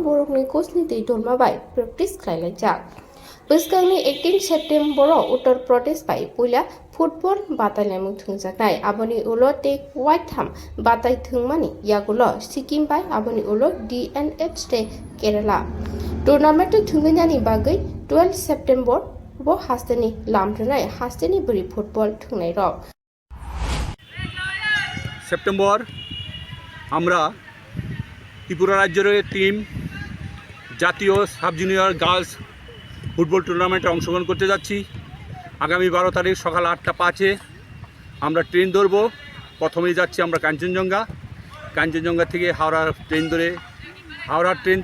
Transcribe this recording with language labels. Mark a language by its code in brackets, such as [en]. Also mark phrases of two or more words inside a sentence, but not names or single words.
[trp] borokni coachni tei dorma bai practice khwlaijak Bwskangni 18 September Uttar Pradesh bai puila football batai laimung thungjaknai aboni ulo take white tham batai thungmani yagulo Sikkim bai aboni ulo DNH te Kerala tournament thungnani bagai 12 September bo hasteni lamtranai hasteni buri football thungnai rok [bn] সেপ্টেম্বর আমরা ত্রিপুরা রাজ্যের টিম জাতীয় সাব জুনিয়র গার্লস ফুটবল টুর্নামেন্টে অংশগ্রহণ করতে যাচ্ছি আগামী 12 তারিখ সকাল 8টা 5-এ আমরা ট্রেন ধরব প্রথমেই যাচ্ছি আমরা কাঞ্চনজঙ্ঘা থেকে হাওড়া ট্রেন ধরে হাওড়া ট্রেন